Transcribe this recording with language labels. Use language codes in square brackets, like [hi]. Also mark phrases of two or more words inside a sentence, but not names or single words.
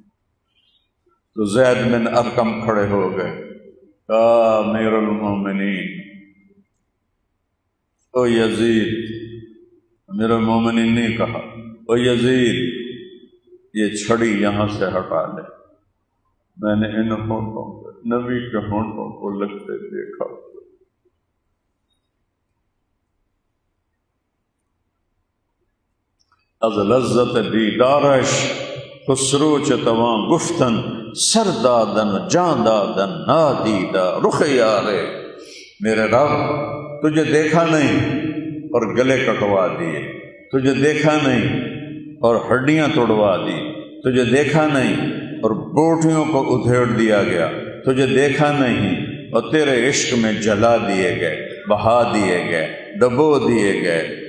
[ur] تو زید بن ارقم کھڑے ہو گئے، امیر المومنین، او یزید، امیر المومنین نے کہا او یزید یہ چھڑی یہاں سے ہٹا لے، میں نے ان ہونٹوں پہ نبی کے ہونٹوں کو لگتے دیکھا۔ [fa] از لذت دیدارش خسرو چتواں گفتن سر دادن جان دادن نادیدہ رخ یارے، [ur] میرے رب تجھے دیکھا نہیں اور گلے کٹوا دیے، تجھے دیکھا نہیں اور ہڈیاں توڑوا دی، تجھے دیکھا نہیں اور بوٹیوں کو ادھیڑ دیا گیا، تجھے دیکھا نہیں اور تیرے عشق میں جلا دیے گئے، بہا دیے گئے، ڈبو دیے گئے،